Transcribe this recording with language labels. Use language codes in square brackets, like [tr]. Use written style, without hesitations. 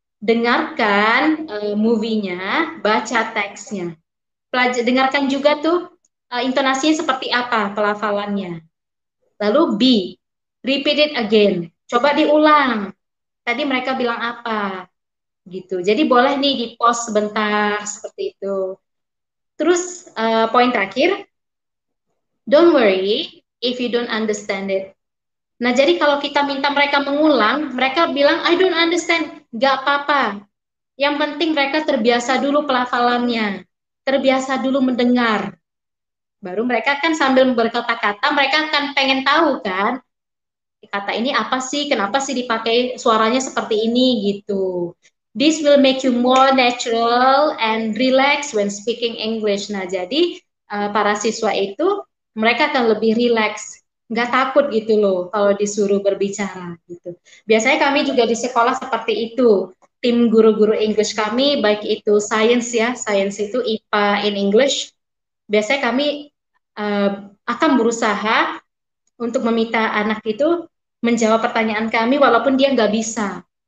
[id] Dengarkan movie-nya, baca teksnya. Dengarkan juga tuh intonasinya seperti apa, pelafalannya. Lalu B, [en] repeat it again. [id] Coba diulang. Tadi mereka bilang apa? Gitu. Jadi boleh nih di-pause sebentar seperti itu. Terus poin terakhir, [en] don't worry if you don't understand it. [id] Nah, jadi kalau kita minta mereka mengulang, mereka bilang, [en] I don't understand. [id] Gak apa-apa. Yang penting mereka terbiasa dulu pelafalannya. Terbiasa dulu mendengar. Baru mereka kan sambil berkata-kata, mereka akan pengen tahu kan, kata ini apa sih, kenapa sih dipakai suaranya seperti ini gitu. [en] This will make you more natural and relax when speaking English. [id] Nah, jadi para siswa itu mereka akan lebih relax, nggak takut gitu loh kalau disuruh berbicara gitu. Biasanya kami juga di sekolah seperti itu. Tim guru-guru English kami, baik itu science ya, science itu IPA [en] in English, [id] biasanya kami akan berusaha untuk meminta anak itu menjawab pertanyaan kami walaupun dia nggak bisa.